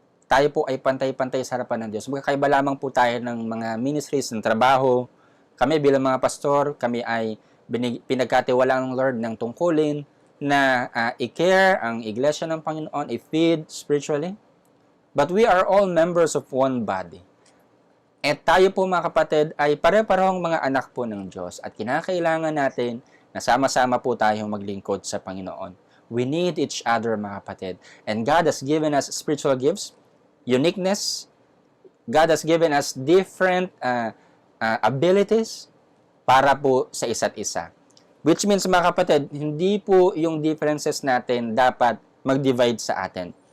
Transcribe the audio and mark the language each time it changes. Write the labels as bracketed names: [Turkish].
[Filipino] Tayo po ay pantay-pantay sa harapan ng Diyos. Magkakaiba lamang po tayo ng mga ministries, ng trabaho. Kami bilang mga pastor, kami ay pinagkatiwalaan ng Lord ng tungkulin na i-care ang iglesia ng Panginoon, i-feed spiritually. [English] But we are all members of one body. [Filipino] At tayo po, mga kapatid, ay pare-parehong mga anak po ng Diyos at kinakailangan natin na sama-sama po tayong maglingkod sa Panginoon. [English] We need each other, mga kapatid. And God has given us spiritual gifts, uniqueness. God has given us different abilities [Filipino] para po sa isa't isa. Which means, mga kapatid, hindi po yung differences natin dapat mag-divide sa atin.